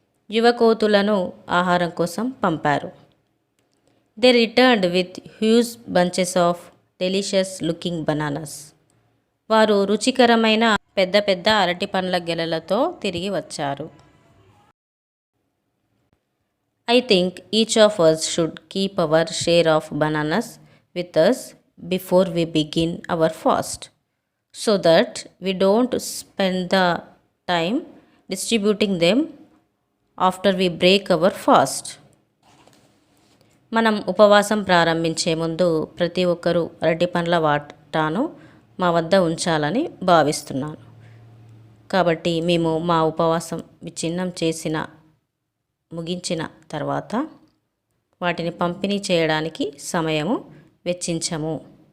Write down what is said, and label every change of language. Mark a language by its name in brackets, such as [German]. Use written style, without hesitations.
[Telugu] యువ కోతులను ఆహారం కోసం పంపారు. [English] They returned with huge bunches of delicious looking bananas. [Telugu] వారు రుచికరమైన పెద్ద పెద్ద అరటి పండ్ల గెలలతో తిరిగి వచ్చారు. [English] I think each of us should keep our share of bananas with us before we begin our fast, so that we don't spend the time distributing them after we break our fast. [Telugu] మనం ఉపవాసం ప్రారంభించే ముందు ప్రతి ఒక్కరూ అరటి పండ్ల వాటాను మా వద్ద ఉంచాలని భావిస్తున్నాను. కాబట్టి మేము మా ఉపవాసం విచ్ఛిన్నం ముగించిన తర్వాత వాటిని పంపిణీ చేయడానికి సమయము వెచ్చించము.